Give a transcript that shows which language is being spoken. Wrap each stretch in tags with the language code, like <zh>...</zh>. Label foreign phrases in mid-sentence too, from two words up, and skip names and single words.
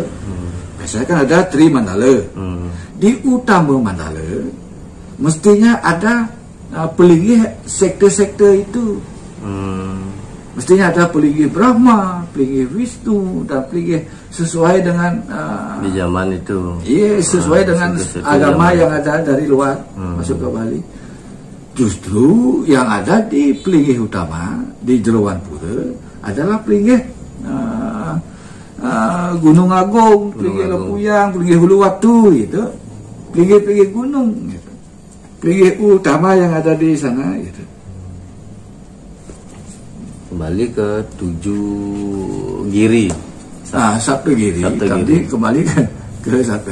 <id>Biasanya kan ada Tri Mandala. Di utama Mandala mestinya ada pelinggih sektor-sektor itu. Mestinya ada pelinggih Brahma, pelinggih Wisnu, dan pelinggih sesuai dengan di zaman itu. Iya, sesuai dengan agama yang ada dari luar masuk ke Bali. Justru yang ada di pelinggih utama di Jeroan Pura adalah pelinggih Gunung Agung, pelinggih Lepuyang, pelinggih Uluwatu gitu. Pelinggih gunung gitu. Pelinggih utama yang ada di sana gitu. Kembali ke 7 Giri. Sabtu Giri. Tapi kembali ke Sabtu.</id>